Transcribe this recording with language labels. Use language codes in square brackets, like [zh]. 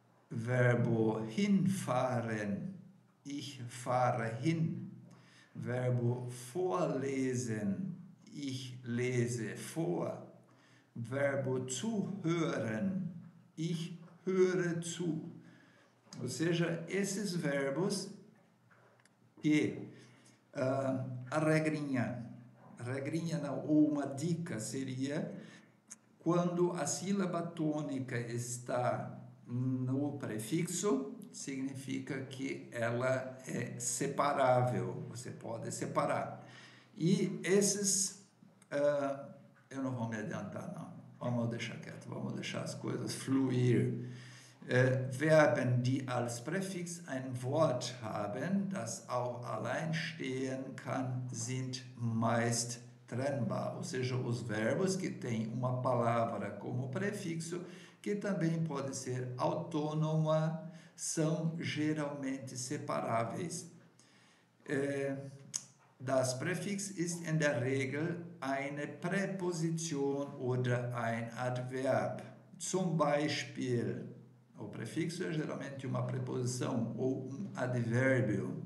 [de] Verbo hinfahren, ich fahre hin. Verbo vorlesen, ich lese vor. Verbo zuhören, ich höre zu. [pt] Ou seja, esses verbos que a regrinha não, ou uma dica seria quando a sílaba tônica está no prefixo, significa que ela é separável, você pode separar. E esses, eu não vou me adiantar não, vamos deixar quieto, vamos deixar as coisas fluir. [de] Verben, die als Präfix ein Wort haben, das auch allein stehen kann, sind meist trennbar. [pt] Ou seja, os verbos que têm uma palavra como prefixo, que também pode ser autônoma, são geralmente separáveis. [de] Das Präfix ist in der Regel eine Präposition oder ein Adverb. Zum Beispiel, [pt] o prefixo é geralmente uma preposição ou um advérbio.